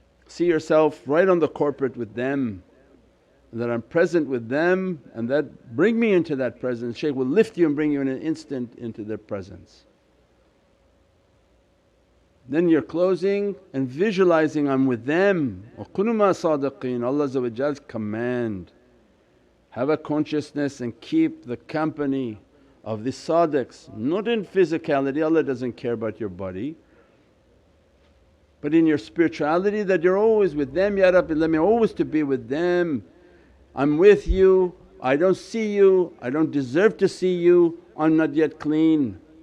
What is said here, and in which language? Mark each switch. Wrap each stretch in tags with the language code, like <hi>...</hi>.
<en>See yourself right on the corporate with them, that I'm present with them, and that bring me into that presence. Shaykh will lift you and bring you in an instant into their presence. Then you're closing and visualizing, I'm with them.</en> <ar>وَكُونُوا مَعَ الصَّادِقِينَ,</ar> <en>Allah's command. Have a consciousness and keep the company of the sadiqs, not in physicality, Allah doesn't care about your body, but in your spirituality, that you're always with them. Ya Rabbi let me always to be with them. I'm with you, I don't see you, I don't deserve to see you, I'm not yet clean.</en>